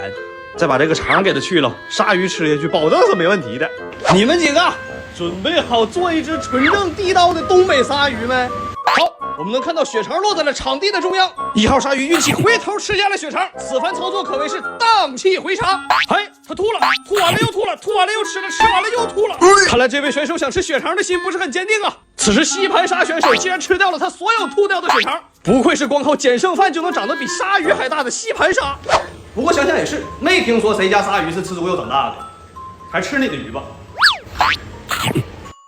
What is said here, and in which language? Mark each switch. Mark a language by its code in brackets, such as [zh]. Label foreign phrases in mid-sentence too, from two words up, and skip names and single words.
[zh] 再把這個腸給它去了，鯊魚吃下去保證是沒問題的。你們幾個準備好做一隻純正地道的東北鯊魚沒？好，我們能看到血腸落在了場地的中央。1號鯊魚運氣回頭吃下了血腸，此番操作可謂是蕩氣回腸。哎，他吐了，吐完了又吐了，吐完了又吃了，吃完了又吐了。看來這位選手想吃血腸的心不是很堅定啊。此時吸盤鯊選手竟然吃掉了他所有吐掉的血腸，不愧是光靠捡剩飯就能長得比鯊魚還大的吸盤鯊。不過想想也是，沒聽說誰家鯊魚是吃豬肉長大的，還吃你的魚吧。